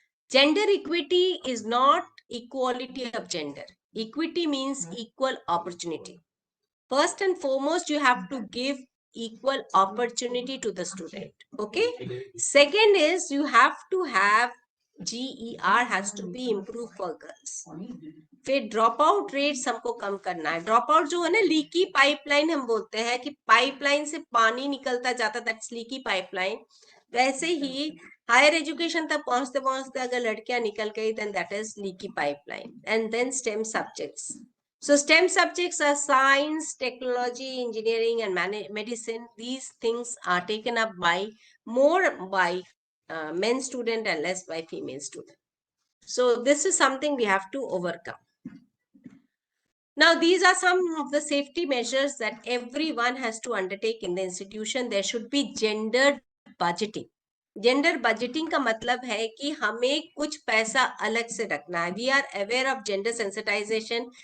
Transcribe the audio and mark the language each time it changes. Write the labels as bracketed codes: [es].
[en] Gender equity is not equality of gender. Equity means equal opportunity. First and foremost, you have to give equal opportunity to the student. Okay. Second is you have to have GER has to be improved for girls. [hi] फिर drop out rates हमको कम करना है. Drop out जो है ना, leaky pipeline हम बोलते हैं कि पाइपलाइन से पानी निकलता जाता, [en] That's leaky pipeline. [hi] वैसे ही हायर एजुकेशन तक पहुंचते पहुंचते अगर लड़कियां निकल गई, [en] Then that is leaky pipeline. And then STEM subjects. So STEM subjects are science, technology, engineering, and medicine. These things are taken up by more by men student and less by female student. So this is something we have to overcome. Now, these are some of the safety measures that everyone has to undertake in the institution. There should be gendered budgeting. [hi] Gender budgeting का मतलब है कि हमें कुछ पैसा अलग से रखना है. [en] We are aware of gender sensitisation.